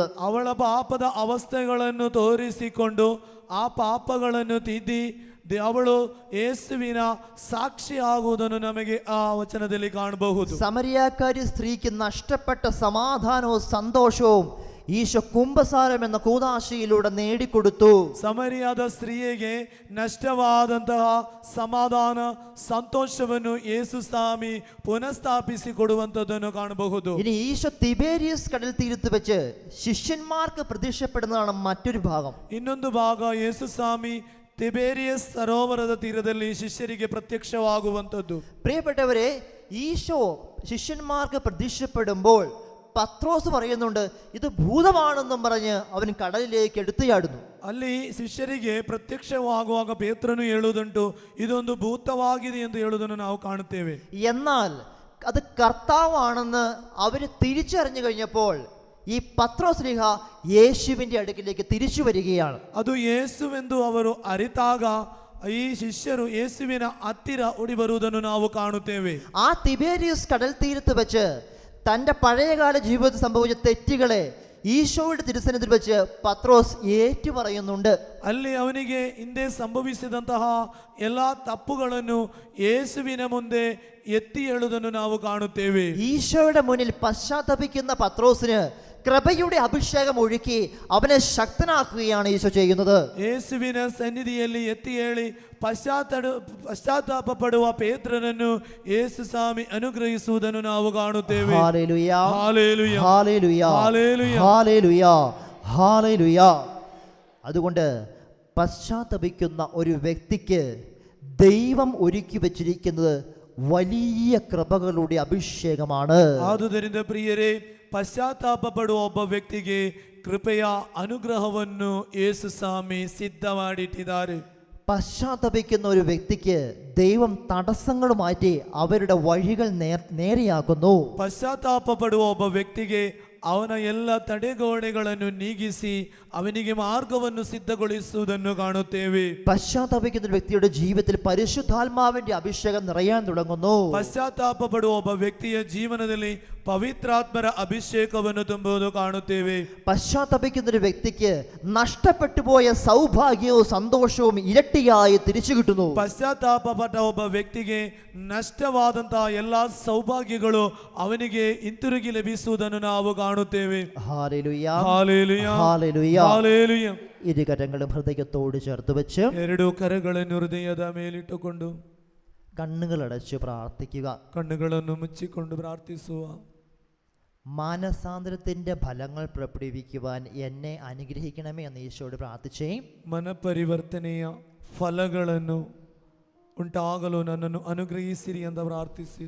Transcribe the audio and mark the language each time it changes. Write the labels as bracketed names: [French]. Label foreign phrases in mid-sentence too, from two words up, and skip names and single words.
[Kannada] ಅವಳ ಪಾಪದ ಅವಸ್ಥೆಗಳನ್ನು ತೋರಿಸಿಕೊಂಡು ಆ ಪಾಪಗಳನ್ನು ತಿದ್ದಿ ಅವಳು ಯೇಸುವಿನ സാക്ഷിയാകുವುದನ್ನು ನಮಗೆ ಆ ವಚನದಲ್ಲಿ ಕಾಣಬಹುದು. [Malayalam] സമരിയാക്കാരി സ്ത്രീക്ക് നഷ്ടപ്പെട്ട സമാധാനവും സന്തോഷവും ഈശോ കുംഭസാരം എന്ന കൂദാശയിലൂടെ നേടിക്കൊടുത്തു. [Kannada] ಸಮರಿಯಾದ ಸ್ತ್ರೀಯಗೆ ನಷ್ಟವಾದಂತಹ ಸಮಾಧಾನ ಸಂತೋಷವನ್ನು ಯೇಸು ಸ್ವಾಮಿ പുനഃസ്ഥാപിಸಿ ಕೊಡುವಂತದ್ದನ್ನು ಕಾಣಬಹುದು. [Malayalam] ഇനി ഈശോ തിബേരിയസ് കടൽ തീരത്ത് വെച്ച് ശിഷ്യന്മാർക്ക് പ്രത്യക്ഷപ്പെടുന്നതാണ് മറ്റൊരു ഭാഗം. [Kannada] ಇನ್ನೊಂದು ಭಾಗ ಯೇಸು ಸ್ವಾಮಿ തിബേരിയസ് സരോവರದ ತೀರದಲ್ಲಿ ಶಿಷ್ಯರಿಗೆ ಪ್ರತ್ಯಕ್ಷವಾಗುವಂಥದ್ದು. [Malayalam] പ്രിയപ്പെട്ടവരെ, ഈശോ ശിഷ്യന്മാർക്ക് പ്രത്യക്ഷപ്പെടുമ്പോൾ പത്രോസ് പറയുന്നുണ്ട്, ഇത് ഭൂതമാണെന്നും പറഞ്ഞ് അവൻ കടലിലേക്ക് എടുത്തുചാടുന്നു. [Kannada] ಅಲ್ಲಿ ಶಿಷ್ಯರಿಗೆ ಪ್ರತ್ಯಕ್ಷವಾಗುವಾಗ ಪೇತ್ರನು ಹೇಳುವುದುಂಟು, ಇದೊಂದು ಭೂತವಾಗಿದೆ ಎಂದು ಹೇಳುವುದನ್ನು ನಾವು ಕಾಣುತ್ತೇವೆ. [Malayalam] എന്നാൽ അത് കർത്താവാണെന്ന് അവർ തിരിച്ചറിഞ്ഞു കഴിഞ്ഞപ്പോൾ ഈ പത്രോസ്ലീഹ യേശുവിന്റെ അടുക്കിലേക്ക് തിരിച്ചു വരികയാണ്. [Kannada] ಅದು ಯೇಸುವೆಂದು ಅವರು ಅರಿತಾಗ ಈ ಶಿಷ್ಯರು ಯೇಸುವಿನ ಹತ್ತಿರ ಓಡಿ ಬರುವುದನ್ನು ನಾವು ಕಾಣುತ್ತೇವೆ. [Malayalam] ആ തിബേരിയസ് കടൽ തീരത്ത് വെച്ച് തൻ്റെ പഴയകാല ജീവിതത്തിൽ സംഭവിച്ച തെറ്റുകളെ ഈശോയുടെ തിരുസന്നിധിയിൽ വെച്ച് പത്രോസ് ഏറ്റു പറയുന്നുണ്ട്. [Kannada] ಅಲ್ಲಿ ಅವನಿಗೆ ಹಿಂದೆ ಸಂಭವಿಸಿದಂತಹ ಎಲ್ಲ ತಪ್ಪುಗಳನ್ನು ಯೇಸುವಿನ ಮುಂದೆ ಎತ್ತಿ ಹೇಳುವುದನ್ನು ನಾವು ಕಾಣುತ್ತೇವೆ. [Malayalam] ഈശോയുടെ മുന്നിൽ പശ്ചാത്തപിക്കുന്ന പത്രോസിന് കൃപയുടെ അഭിഷേകം ഒഴുക്കി അവനെ ശക്തനാക്കുകയാണ് ഈശോ ചെയ്യുന്നത്. [Kannada] ಯೇಸುವಿನ ಸನ್ನಿಧಿಯಲ್ಲಿ ಎತ್ತಿ ಹೇಳಿ ಪಶ್ಚಾತ್ತಾಪ ಪಡುವ ಪೇತ್ರನನ್ನು ಯೇಸು ಸ್ವಾಮಿ ಅನುಗ್ರಹಿಸುವುದನ್ನು ನಾವು ಕಾಣುತ್ತೇವೆ. [Malayalam] ഹല്ലേലൂയ, ഹല്ലേലൂയ, ഹല്ലേലൂയ, ഹല്ലേലൂയ, ഹല്ലേലൂയ, ഹല്ലേലൂയ. അതുകൊണ്ട് പശ്ചാത്തപിക്കുന്ന ഒരു വ്യക്തിക്ക് ദൈവം ഒരുക്കി വെച്ചിരിക്കുന്നത് വലിയ കൃപകളുടെ അഭിഷേകമാണ്. [Kannada] ಆದುದರಿಂದ ಪ್ರಿಯರೇ, ಪಶ್ಚಾತ್ತಾಪ ಪಡುವ ಒಬ್ಬ ವ್ಯಕ್ತಿಗೆ ಕೃಪೆಯ ಅನುಗ್ರಹವನ್ನು ಯೇಸು ಸ್ವಾಮಿ ಸಿದ್ಧ ಮಾಡಿಟ್ಟಿದ್ದಾರೆ. [Malayalam] പശ്ചാത്തപിക്കുന്ന ഒരു വ്യക്തിക്ക് ദൈവം തടസ്സങ്ങൾ മാറ്റി അവരുടെ വഴികൾ നേരെയാക്കുന്നു. [Kannada] ಪಶ್ಚಾತ್ತಾಪ ಪಡುವ ಒಬ್ಬ ವ್ಯಕ್ತಿಗೆ ಅವನ ಎಲ್ಲ ತಡೆಗೋಡೆಗಳನ್ನು ನೀಗಿಸಿ ಅವನಿಗೆ ಮಾರ್ಗವನ್ನು ಸಿದ್ಧಗೊಳಿಸುವುದನ್ನು ಕಾಣುತ್ತೇವೆ. [Malayalam] പശ്ചാത്തപിക്കുന്ന ഒരു വ്യക്തിയുടെ ജീവിതത്തിൽ പരിശുദ്ധാത്മാവിന്റെ അഭിഷേകം നിറയാൻ തുടങ്ങുന്നു. [Kannada] ಪಶ್ಚಾತ್ತಾಪ ಪಡುವ ಒಬ್ಬ ವ್ಯಕ್ತಿಯ ಜೀವನದಲ್ಲಿ പവിത്രാത്മര അഭിഷേകವನ್ನು ತುಂಬುವುದು ಕಾಣುತ್ತೇವೆ. [Malayalam] പശ്ചാത്തപിക്കുന്ന ഒരു വ്യക്തിക്ക് നഷ്ടപ്പെട്ടു പോയ സൗഭാഗ്യവും സന്തോഷവും ഇരട്ടിയായി തിരിച്ചു കിട്ടുന്നു. [Kannada] ಪಶ್ಚಾತ್ತಾಪಪಟ್ಟ ಒಬ್ಬ ವ್ಯಕ್ತಿಗೆ ನಷ್ಟವಾದಂತಹ ಎಲ್ಲಾ ಸೌಭಾಗ್ಯಗಳು ಅವನಿಗೆ ಹಿಂತಿರುಗಿ ಲಭಿಸುವುದನ್ನು ನಾವು ಕಾಣುತ್ತೇವೆ. [Malayalam] ഹല്ലേലൂയ, ഹല്ലേലൂയ, ഹല്ലേലൂയ. ഹല്ലേലൂയ. ഇരുകരങ്ങളും ഹൃദയത്തോട് ചേർത്ത് വെച്ച് [Kannada] ಎರಡು ಕರಗಳನ್ನು ಹೃದಯದ ಮೇಲಿಟ್ಟುಕೊಂಡು [Malayalam] കണ്ണുകൾ അടച്ച് പ്രാർത്ഥിക്കുക. [Kannada] ಕಣ್ಣುಗಳನ್ನು ಮುಚ್ಚಿಕೊಂಡು ಪ್ರಾರ್ಥಿಸುವ. [Malayalam] മാനസാന്തരത്തിൻ്റെ ഫലങ്ങൾ പുറപ്പെടുവിക്കുവാൻ എന്നെ അനുഗ്രഹിക്കണമേ എന്ന് ഈശോയോട് പ്രാർത്ഥിച്ചേ. [Kannada] ಮನಪರಿವರ್ತನೆಯ ಫಲಗಳನ್ನು ಉಂಟಾಗಲು ನನ್ನನ್ನು ಅನುಗ್ರಹಿಸಿರಿ ಅಂತ ಪ್ರಾರ್ಥಿಸಿರಿ.